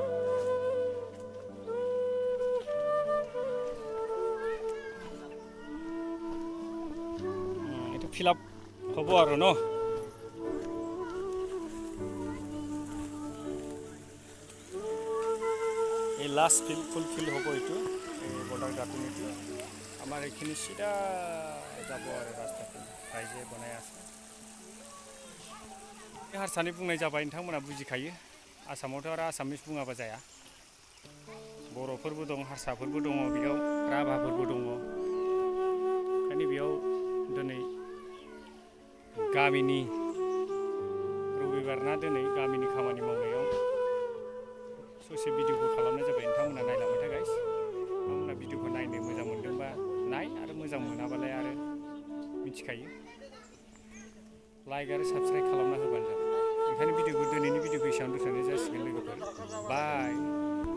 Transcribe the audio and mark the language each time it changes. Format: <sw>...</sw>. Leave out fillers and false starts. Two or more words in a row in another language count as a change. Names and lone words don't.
<as>এটা</as> <en>fill up</en> <as>হ'ব আৰু ন এই</as> <en>last fulfil</en> <as>হ'ব এইটো বৰ্ডাৰ গাঁথনিটো আমাৰ এইখিনি সিধা যাব আৰু ৰাস্তাটো ৰাইজে বনাই আছে</as> <brx>हारसानि बुंनाय जाबाय नोंथांमोना बुजिखायो आसामावथ' आरो आसामिस बुङाबा जाया बर'फोरबो दं हारसाफोरबो दङ बेयाव राभाफोरबो दङ ओंखायनो बेयाव दिनै गामिनि रबिबार ना दिनै गामिनि खामानि मावनायाव ससे भिडिअखौ खालामनाय जाबाय नोंथांमोना नायलांबाय था गाइस नोंथांमोना भिडिअखौ नायनो मोजां मोनदोंबा नाय आरो मोजां मोनाबालाय आरो मिथिखायो लाइक आरो साबस्क्राइब खालामना होबानो जाबाय ओंखायनो दिनैनि भिडिअखौ एसेबां दोनथ'नाय जासिगोन लोगोफोर बाय</brx>